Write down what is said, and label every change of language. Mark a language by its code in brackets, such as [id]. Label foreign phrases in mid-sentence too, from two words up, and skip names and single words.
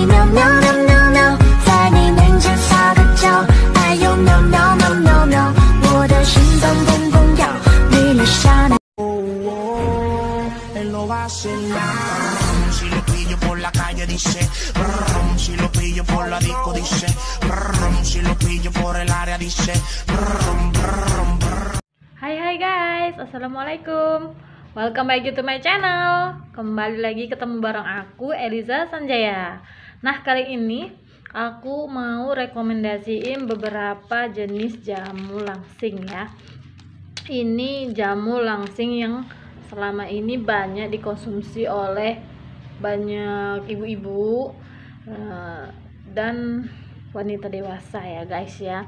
[en] no no no no， [zh] 在你面前撒个娇。 [en] 哎呦 no no no no no， [zh] 我的心脏砰砰跳，你留下那。 [es] Si lo pillo por la calle dice, brum, si lo pillo por la disco dice, brum, si lo pillo por el área dice, brum, brum, brum. [en] Hai guys, assalamualaikum. Welcome back to my channel. [id] Kembali lagi ketemu bareng aku, Eliza Sanjaya. Nah, kali ini aku mau rekomendasiin beberapa jenis jamu langsing ya. Ini jamu langsing yang selama ini banyak dikonsumsi oleh banyak ibu-ibu dan wanita dewasa ya guys ya.